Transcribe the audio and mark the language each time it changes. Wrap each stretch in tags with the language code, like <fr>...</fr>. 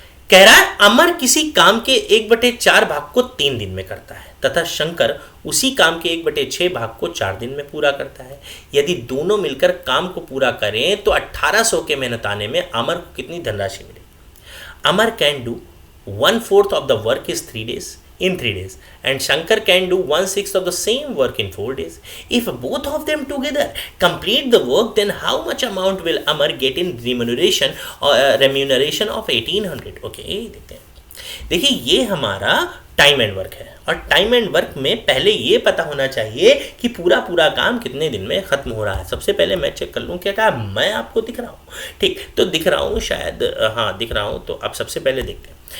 <hi>कह रहा है अमर किसी काम के 1/4 भाग को 3 दिन में करता है तथा शंकर उसी काम के 1/6 भाग को 4 दिन में पूरा करता है। यदि दोनों मिलकर काम को पूरा करें तो 1800 के मेहनताने में अमर को कितनी धनराशि मिलेगी?</hi> <en>Amar can do 1/4 of the work in 3 days and Shankar can do 1/6 of the same work in 4 days. If both of them together complete the work, then how much amount will Amar get in remuneration of 1800?</en> <hi>Okay, देखते हैं। देखिए ये हमारा time and work है और time and work में पहले ये पता होना चाहिए कि पूरा काम कितने दिन में खत्म हो रहा है। सबसे पहले मैं चेक कर लूँ क्या कहा, मैं आपको दिख रहा हूँ? ठीक, तो दिख रहा हूँ शायद, हाँ दिख रहा हूँ। तो अब सबसे पहले देखते हैं।</hi>